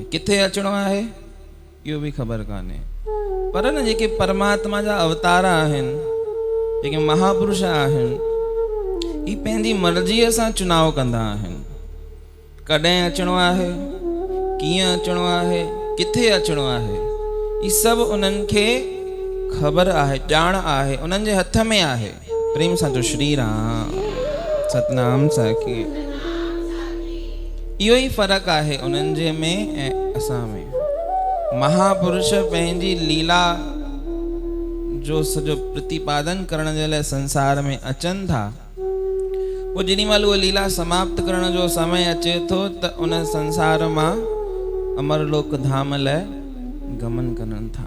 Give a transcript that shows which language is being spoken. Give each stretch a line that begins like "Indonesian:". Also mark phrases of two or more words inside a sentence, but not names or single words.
Sindhi: किथे अचणो आहे इहो भी ख़बर कान्हे, पर न जेके परमात्मा जा अवतार आहिनि, जेके महापुरुष आहिनि, ई पंहिंजी मर्ज़ीअ सां चुनाव कंदा आहिनि। कॾहिं अचणो आहे, कीअं अचणो आहे, किथे अचणो आहे, ई सभु उन्हनि खे ख़बर आहे, ॼाण आहे, उन्हनि जे हथ में आहे। प्रेम सां चओ श्री राम, सतनाम साखी। इहो ई फ़र्क़ु आहे उन्हनि जे में ऐं असां में। महापुरुष पंहिंजी लीला जो सॼो प्रतिपादन करण जे लाइ संसार में अचनि था। पोइ जेॾी महिल उहा लीला समाप्त करण जो समय अचे थो त उन संसार मां अमरलोक धाम लाइ गमन करनि था।